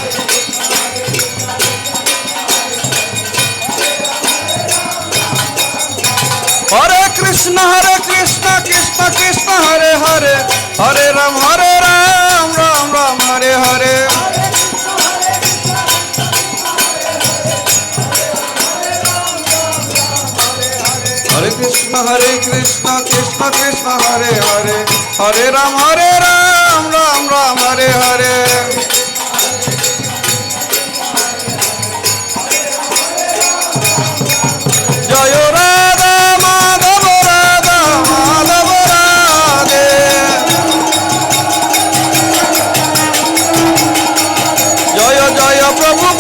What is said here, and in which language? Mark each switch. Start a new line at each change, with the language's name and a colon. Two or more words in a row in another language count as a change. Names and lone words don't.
Sanskrit: হরে কৃষ্ণ কৃষ্ণ কৃষ্ণ হরে হরে হরে রাম রাম রাম হরে হরে হরে কৃষ্ণ কৃষ্ণ কৃষ্ণ হরে হরে হরে রাম রাম রাম হরে হরে
Bangla: জয় রাধা মাধব রাধা মাধব রাধে জয় জয় প্রভু